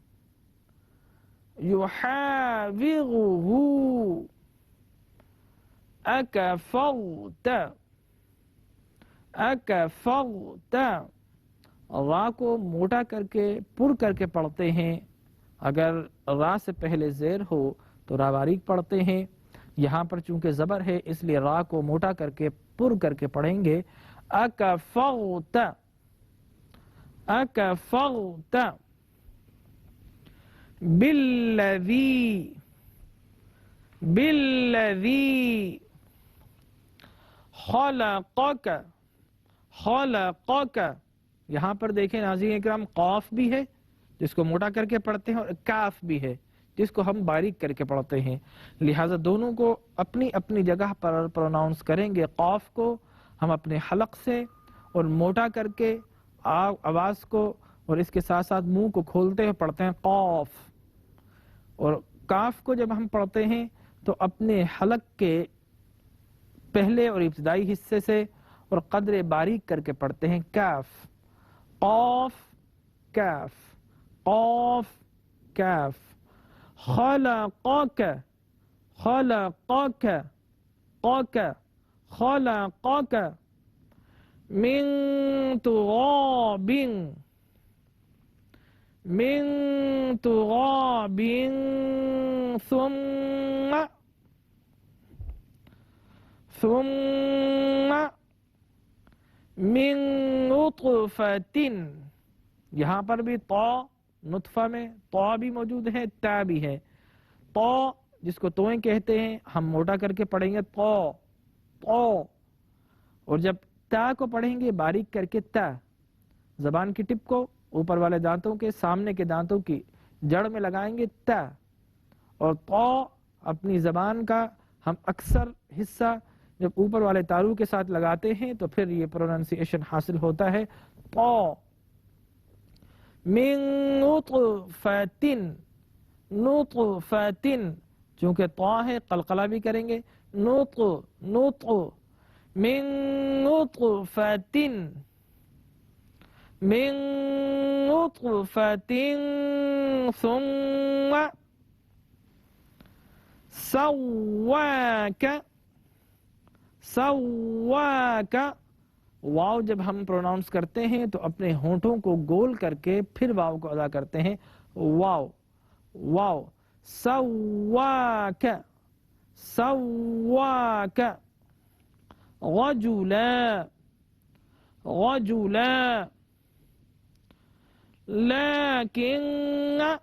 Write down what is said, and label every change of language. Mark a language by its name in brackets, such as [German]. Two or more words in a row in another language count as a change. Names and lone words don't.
[Arabic] يحاوره أكفرت، أكفرت. [Urdu] را کو موٹا کرکے پُر کرکے پڑھتے ہیں. اگر را سے پہلے زیر ہو تو را باریک پڑھتے ہیں. یہاں پر چونکہ زبر ہے اسلیے را کو موٹا کرکے پُر کرکے پڑھیں گے. [Arabic] أكفرت، أكفرت بالذي، بالذي خلقك، خلقك. [Urdu] یہاں پر دیکھیں ناظرین اکرام، قاف بھی ہے جسکو موٹا کرکے پڑھتے ہیں اور کاف بھی ہے جسکو ہم باریک کرکے پڑھتے ہیں. لہٰذا دونوں کو اپنی اپنی جگہ پر پروناؤنس کریں گے. قاف کو ہم اپنے حلق سے اور موٹا کرکے آواز کو اور اسکے ساتھ ساتھ منہ کو کھولتے ہوئے پڑھتے ہیں قاف، اور کاف کو جب ہم پڑھتے ہیں تو اپنے حلق کے پہلے اور ابتدائی حصے سے اور قدر باریک کرکے پڑھتے ہیں کاف، قاف، کاف، قاف، کاف. [Arabic] خلقك، خلقك، قك، خلقك من تراب، من تراب ثم، ثم من نطفة. [Urdu] یہاں پر بھی طو، نطفہ میں طو بھی موجود ہے، تا بھی ہے. طو جسکو طوئیں کہتے ہیں ہم موٹا کرکے پڑھیں گے طو، طو، اور جب تا کو پڑھیں گے باریک کرکے تا. زبان کی ٹپ کو اوپر والے دانتوں کے سامنے کے دانتوں کی جڑ میں لگائیں گے تا، اور طو اپنی زبان کا ہم اکثر حصہ جب اوپر والے تارو کے ساتھ لگاتے ہیں تو پھر یہ پروناؤنسیئیشن حاصل ہوتا ہے طو. [Arabic] من نطفة، نطفة, [Urdu] چونکہ طو ہے قلقلہ بھی کریں گے. [Arabic] نت، نت، من نطفة، من نطفة ثم سواك، سواك. [Urdu] واؤ جب ہم پروناؤنس کرتے ہیں تو اپنے ہونٹوں کو گول کرکے پھر واؤ کو ادا کرتے ہیں. [Arabic] واو، واو، سواك، سواك. رجلا، رجلا لكن